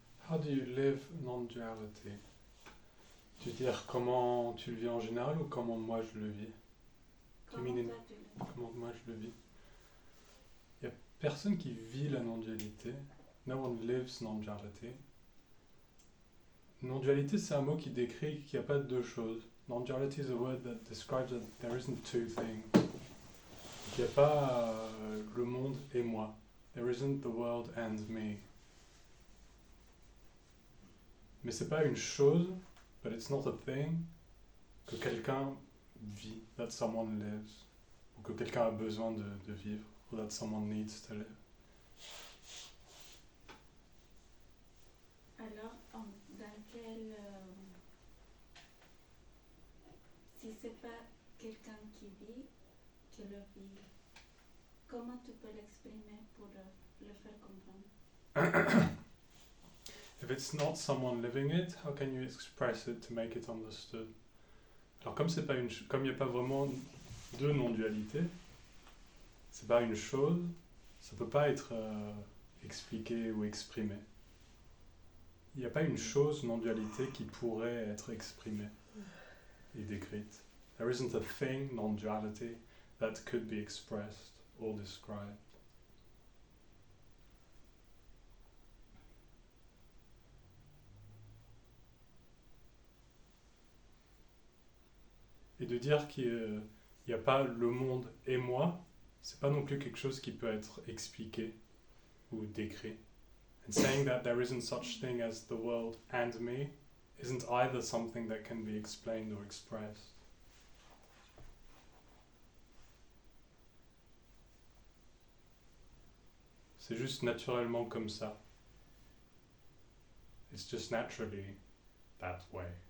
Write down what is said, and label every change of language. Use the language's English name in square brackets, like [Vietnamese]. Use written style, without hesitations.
[English] How do you live non-duality? [French] Tu veux dire comment tu le vis en général ou comment moi je le vis? Comment [English] mean in- [French] toi tu le Comment moi je le vis? Il n'y a personne qui vit la non-dualité. [English] No one lives non-duality. [French] Non-dualité, c'est un mot qui décrit qu'il n'y a pas de deux choses. [English] Non-duality is a word that describes that there isn't two things. [French] Il n'y a pas le monde et moi. [English] There isn't the world and me. [French] Mais c'est pas une chose, [English] but it's not a thing, [French] que quelqu'un vit, [English] that someone lives, [French] ou que quelqu'un a besoin de vivre, [English] or that someone needs to live. [French] Alors, dans quel... si c'est pas quelqu'un qui vit, qui le vit, comment tu peux l'exprimer pour le faire comprendre? [English] If it's not someone living it, how can you express it to make it understood? [French] Alors comme c'est pas comme il n'y a pas vraiment de non-dualité, c'est pas une chose, ça peut pas être expliqué ou exprimé. Il n'y a pas une chose non-dualité qui pourrait être exprimée et décrite. [English] There isn't a thing non-duality that could be expressed or described. [French] Et de dire qu'il n'y a pas le monde et moi, c'est pas non plus quelque chose qui peut être expliqué ou décrit. [English] And saying that there isn't such thing as the world and me isn't either something that can be explained or expressed. [French] C'est juste naturellement comme ça. [English] It's just naturally that way.